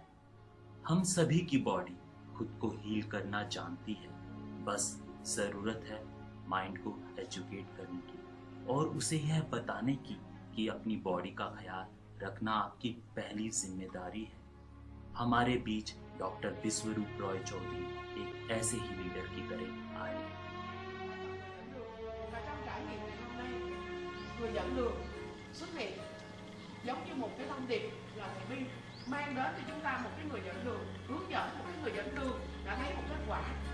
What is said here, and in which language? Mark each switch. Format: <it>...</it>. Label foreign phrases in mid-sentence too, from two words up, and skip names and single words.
<hi>हम सभी की बॉडी खुद को हील करना जानती है, बस जरूरत है माइंड को एजुकेट करने की और उसे यह बताने की कि अपनी बॉडी का ख्याल रखना आपकी पहली जिम्मेदारी है। हमारे बीच डॉक्टर बिस्वरूप रॉय चौधरी एक ऐसे ही लीडर की तरह आए।</hi> <vi>Người dẫn đường xuất hiện giống như một cái thông điệp là thầy Bi mang đến cho chúng ta một cái người dẫn đường, hướng dẫn một cái người dẫn đường đã thấy một kết quả.</vi>